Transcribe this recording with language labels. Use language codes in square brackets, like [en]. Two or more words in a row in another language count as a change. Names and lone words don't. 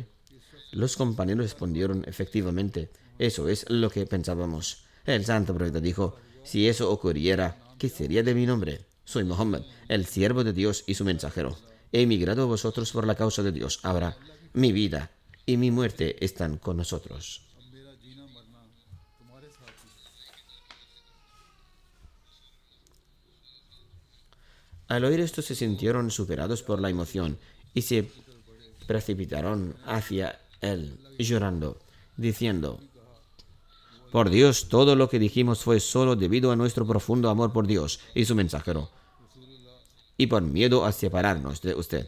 [es] Los compañeros respondieron: efectivamente, eso es lo que pensábamos. El santo profeta dijo: si eso ocurriera, ¿qué sería de mi nombre? Soy Muhammad, el siervo de Dios y su mensajero. he emigrado a vosotros por la causa de Dios. Ahora mi vida y mi muerte están con nosotros. [ur] اب میرا جینا مرنا تمہارے ساتھ ہی. [es] Al oír esto se sintieron superados por la emoción y se precipitaron hacia él, llorando, diciendo: por Dios, todo lo que dijimos fue solo debido a nuestro profundo amor por Dios y su mensajero, y por miedo a separarnos de usted.